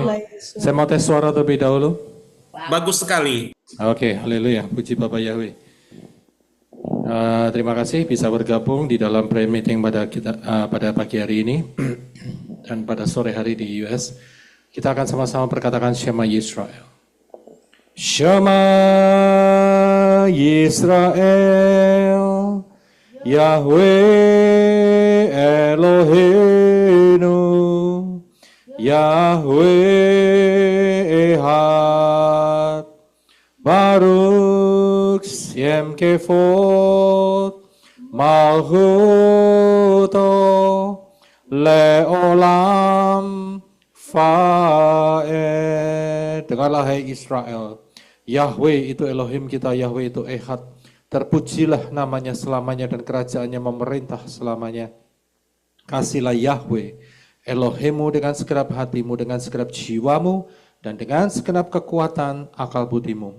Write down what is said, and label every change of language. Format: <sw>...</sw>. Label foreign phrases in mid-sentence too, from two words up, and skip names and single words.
<id>Saya mau tes suara terlebih dahulu. Bagus sekali. Oke, haleluya. Puji Bapak Yahweh. Terima kasih bisa bergabung di dalam</id> <en>prayer meeting</en> <id>pada pagi hari ini dan pada sore hari di US. Kita akan sama-sama perkatakan Shema Yisrael.</id> <he>שמע ישראל, יהוה אלהינו, יהוה אחד, ברוך שם כבוד, מלכותו לעולם ועד.</he> <id>Dengarlah hai Israel, Yahweh itu Elohim kita, Yahweh itu Ehad. Terpujilah namanya selamanya dan kerajaannya memerintah selamanya. Kasihlah Yahweh Elohimmu dengan segenap hatimu, dengan segenap jiwamu, dan dengan segenap kekuatan akal budimu.</id>